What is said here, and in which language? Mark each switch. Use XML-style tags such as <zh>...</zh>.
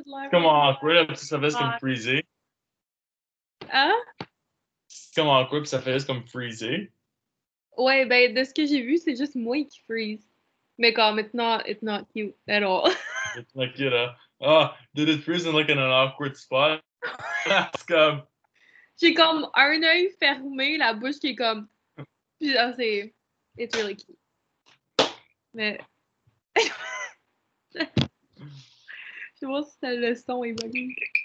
<en>Come on,</en> <fr>awkward, puis ça fait juste comme freezer. Hein? Comme awkward, puis ça fait juste comme freezer. Ouais, ben, de ce que j'ai vu, c'est juste moi qui freeze. Mais comme,</fr> <en>it's not cute at all. It's like, oh, did it freeze in like in an awkward spot? That's</en> <fr>comme... J'ai comme un œil fermé, la bouche qui est comme... Puis, c'est...</fr> <en>It's really cute.</en> <fr>Mais... Je sais pas si le son est bugué.</fr>